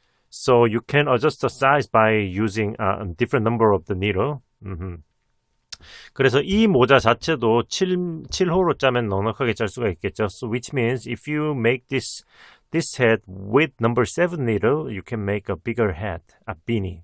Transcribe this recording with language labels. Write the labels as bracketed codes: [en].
[en] So you can adjust the size by using a different number of the needle. [ko] 그래서 이 모자 자체도 7호로 짜면 넉넉하게 짤 수가 있겠죠. [en] So which means if you make this hat with number 7 needle, you can make a bigger hat, a beanie.